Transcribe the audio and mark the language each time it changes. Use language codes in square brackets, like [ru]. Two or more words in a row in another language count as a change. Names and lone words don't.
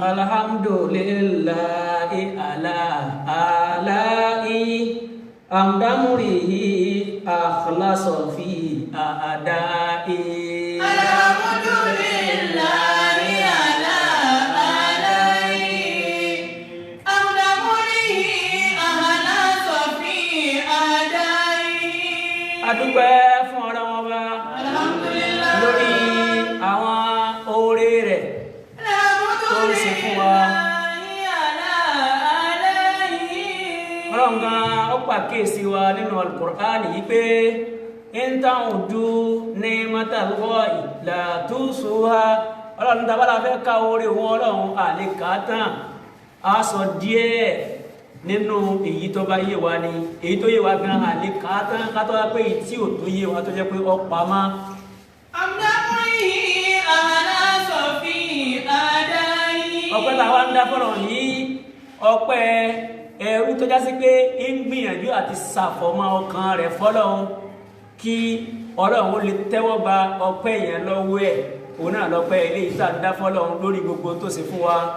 [ar] الحمد لله على آلائي حمد مريه أخلص في أدائي. الحمد لله على آلائي حمد مريه أخلص في أدائي. [yo] adúpẹ́ fún Ọlọ́run Ọba Alhamdulillah. lórí àwọn oore rẹ̀ tó ń ṣe fún wa. Ọlọ́run gan ó pàkíyèsí wa nínú Al-Qur'an yìí pé [ar] إن تعدوا نعمة الله لا تحصوها. [yo] Ọlọ́run tá bá la fẹ́ ka oore wọn Ọlọ́run àlè kà á tán á sọ díẹ̀ nínú èyí tó bá yé wa ni èyí tó yé wa gan àlè kà á tán ká tó wá pé èyí tí ò tó yé wa tó jẹ́ pé ó pamọ́. [ar] أمدحه أخلص في أدائي. [yo] ọpẹ́ tá a wá ń dá fọ́lọ́run yìí ọpẹ́ ẹrú tó jásí pé ń gbìyànjú àti ṣàfọ̀mọ́ ọkàn rẹ̀ fọ́lọ́run kí Ọlọ́run ó lè tẹ́wọ́ gba ọpẹ́ yẹn lọ́wọ́ ẹ̀ òun náà lọ́pẹ́ ilé ìta ń dá fọ́lọ́run lórí gbogbo tó ṣe fún wa.